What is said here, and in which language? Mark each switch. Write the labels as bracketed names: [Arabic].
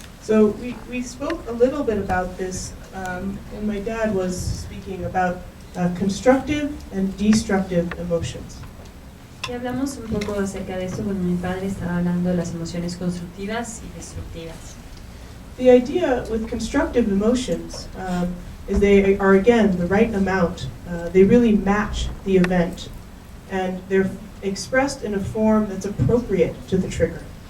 [English] So we spoke a little bit about this when my dad was speaking about constructive and destructive emotions. [Spanish] Y hablamos un poco acerca de esto cuando mi padre estaba hablando de las emociones constructivas y destructivas. [English] The idea with constructive emotions is they are, again, the right amount. They really match the event, and they're expressed in a form that's appropriate to the trigger.